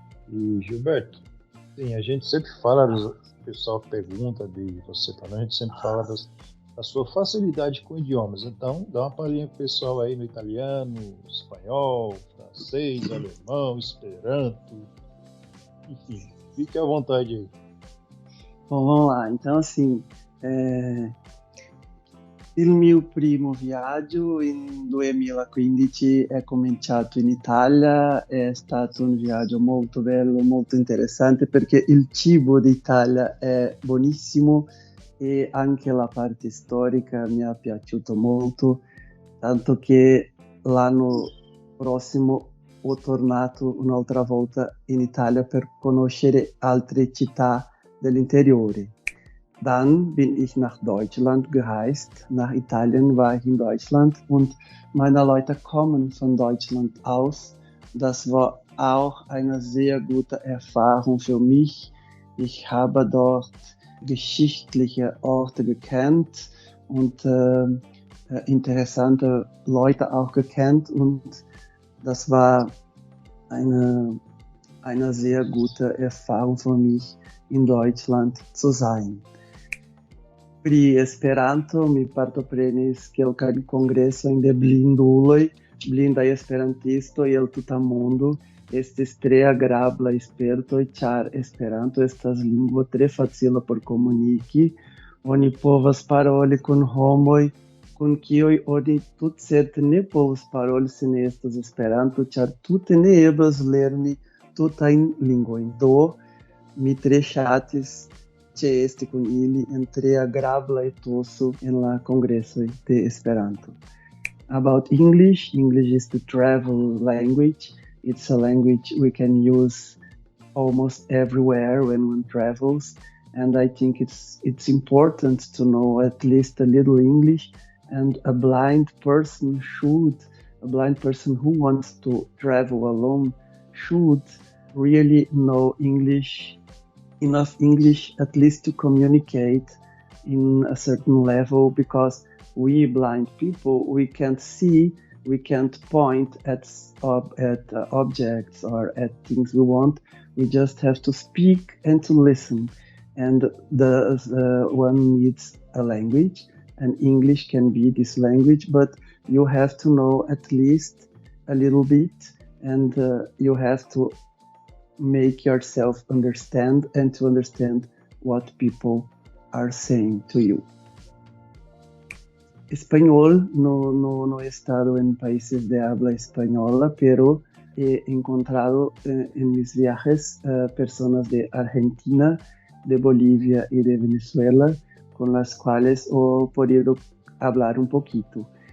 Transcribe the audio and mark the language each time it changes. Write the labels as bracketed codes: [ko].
[pt] E Gilberto, sim, a gente sempre fala, o pessoal pergunta de você também, a gente sempre fala da sua facilidade com idiomas, então dá uma palhinha pro pessoal aí no italiano, espanhol, francês, alemão, esperanto, enfim, fique à vontade aí. Bom, vamos lá, então assim, [it] il mio primo viaggio in 2015 è cominciato in Italia, è stato un viaggio molto bello, molto interessante perché il cibo d'Italia è buonissimo e anche la parte storica mi è piaciuto molto, tanto che l'anno prossimo ho tornato un'altra volta in Italia per conoscere altre città dell'interiore. [de] Dann bin ich nach Deutschland gereist. Nach Italien war ich in Deutschland und meine Leute kommen von Deutschland aus. Das war auch eine sehr gute Erfahrung für mich. Ich habe dort geschichtliche Orte gekannt und interessante Leute auch gekannt und das war eine sehr gute Erfahrung für mich, in Deutschland zu sein. [eo] Pri Esperanto mi partoprenis kelkajn kongresojn de blinduloj, blindaj esperantistoj el tuta mondo, estes tre agrabla spertoj, ĉar Esperanto estas lingvo tre facila por komuniki. Oni povas paroli kun homoj, kun kiuj oni tutcerte ne povus paroli se ne estas Esperanto, ĉar tute ne eblas lerni tutajn lingvojn. Do, mi tre ŝatis ĉeesti kun ili en tre agrabla etoso en la kongresoj de Esperanto. [en] About English is the travel language. It's a language we can use almost everywhere when one travels, and I think it's important to know at least a little English, and a blind person who wants to travel alone should really know enough English at least to communicate in a certain level, because we blind people, we can't see, we can't point at objects or at things we want. We just have to speak and to listen. And one needs a language, and English can be this language, but you have to know at least a little bit, and you have to make yourself understand and to understand what people are saying to you. [es] Español, no he estado en países de habla española, pero he encontrado en mis viajes personas de Argentina, de Bolivia y de Venezuela, con las cuales he podido hablar un poquito.